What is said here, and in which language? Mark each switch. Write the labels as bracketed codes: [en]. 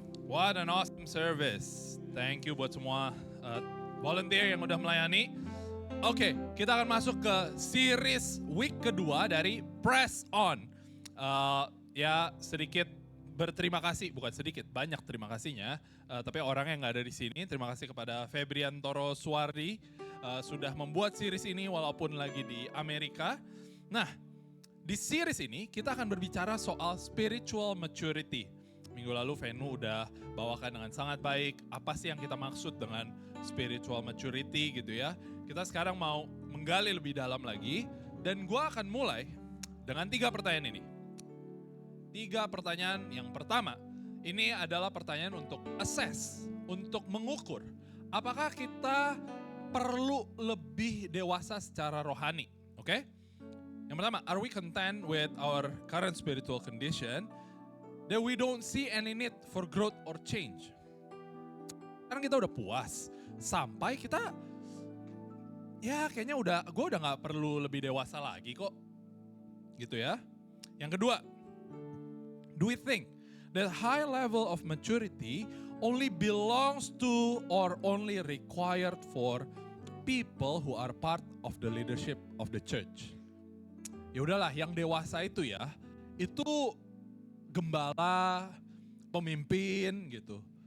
[en] What an awesome service. [id] Thank you buat semua volunteer yang udah melayani. Oke, kita akan masuk ke series week kedua dari Press On. Ya sedikit berterima kasih, bukan sedikit, banyak terima kasihnya. Tapi orang yang gak ada di sini, terima kasih kepada Febriantoro Suwardi sudah membuat series ini walaupun lagi di Amerika. Nah, di series ini kita akan berbicara soal spiritual maturity. Minggu lalu Venu udah bawakan dengan sangat baik apa sih yang kita maksud dengan spiritual maturity gitu ya. Kita sekarang mau menggali lebih dalam lagi dan gue akan mulai dengan 3 pertanyaan ini. 3 pertanyaan. Yang pertama, ini adalah pertanyaan untuk assess, untuk mengukur apakah kita perlu lebih dewasa secara rohani, oke? Yang pertama, [en] are we content with our current spiritual condition that we don't see any need for growth or change? [id] Sekarang kita udah puas sampai kita ya kayaknya gue udah gak perlu lebih dewasa lagi kok. Gitu ya. Yang kedua, [en] do we think that high level of maturity only belongs to or only required for people who are part of the leadership of the church? [id] Ya udahlah, yang dewasa itu ya, itu gembala, pemimpin gitu.